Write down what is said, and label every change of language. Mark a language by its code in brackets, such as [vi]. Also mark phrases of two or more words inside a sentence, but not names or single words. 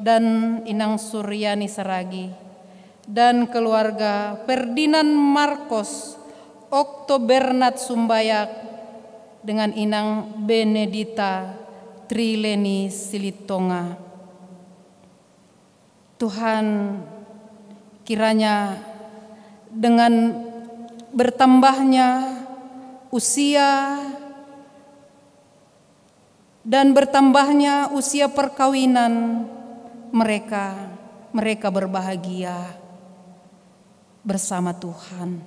[id] dan Inang Suryani Saragi, dan keluarga Ferdinand Marcos Oktobernat Sumbayak dengan Inang Benedita Trileni Silitonga. Tuhan, kiranya dengan bertambahnya usia dan bertambahnya usia perkawinan mereka berbahagia bersama Tuhan.